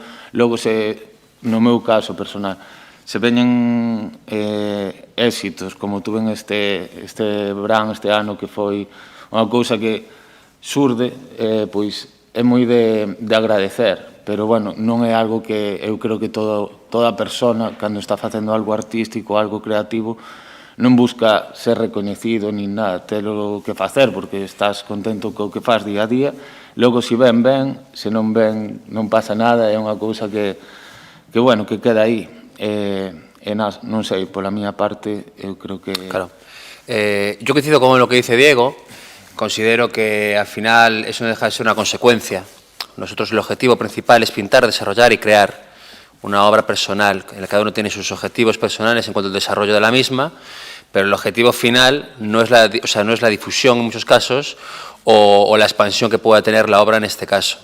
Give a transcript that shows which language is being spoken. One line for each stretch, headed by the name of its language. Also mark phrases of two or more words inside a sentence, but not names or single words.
Galician: Logo, no meu caso personal, se veñen éxitos, como tuve este verán, este ano, que foi unha cousa que surde, pois é moi de agradecer, pero, bueno, non é algo que eu creo que toda persona, cando está facendo algo artístico, algo creativo, non busca ser recoñecido nin nada, telo que facer, porque estás contento co que faz día a día. Logo, se ben, se non ben, non pasa nada, é unha cousa que bueno, que queda aí. Non sei, pola miña parte, eu creo que... Claro.
Spanish: Yo coincido con lo que dice Diego. Considero que al final eso no deja de ser una consecuencia. Nosotros el objetivo principal es pintar, desarrollar y crear una obra personal, en la que cada uno tiene sus objetivos personales en cuanto al desarrollo de la misma, pero el objetivo final no es la difusión en muchos casos o la expansión que pueda tener la obra en este caso.